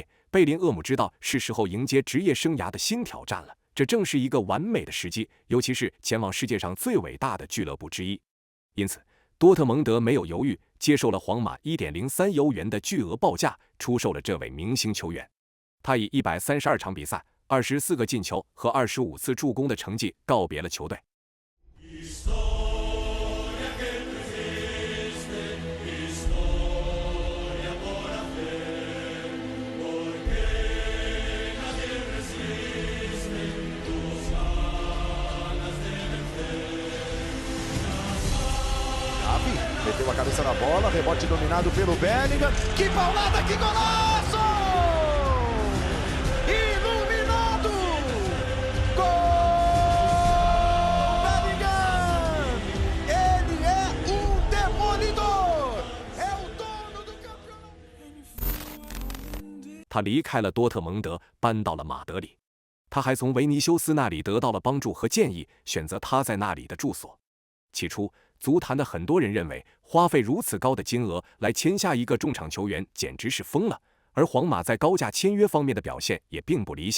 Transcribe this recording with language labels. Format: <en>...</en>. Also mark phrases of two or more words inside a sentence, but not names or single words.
<zh>贝林厄姆知道是时候迎接职业生涯的新挑战了，这正是一个完美的时机，尤其是前往世界上最伟大的俱乐部之一。因此，多特蒙德没有犹豫，接受了皇马 1.03 欧元的巨额报价，出售了这位明星球员。他以132场比赛、24个进球和25次助攻的成绩告别了球队。</zh> <pt>Meteu a cabeça na bola, rebote dominado pelo Bellingham. Que paulada, que golaço! Iluminado! Gol! Bellingham! Ele é demolidor! É o dono do campeonato!</pt> <zh>他离开了多特蒙德，搬到了马德里。他还从维尼修斯那里得到了帮助和建议，选择他在那里的住所。起初，足坛的很多人认为花费如此高的金额来签下一个中场球员简直是疯了，而皇马在高价签约方面的表现也并不理想。</zh>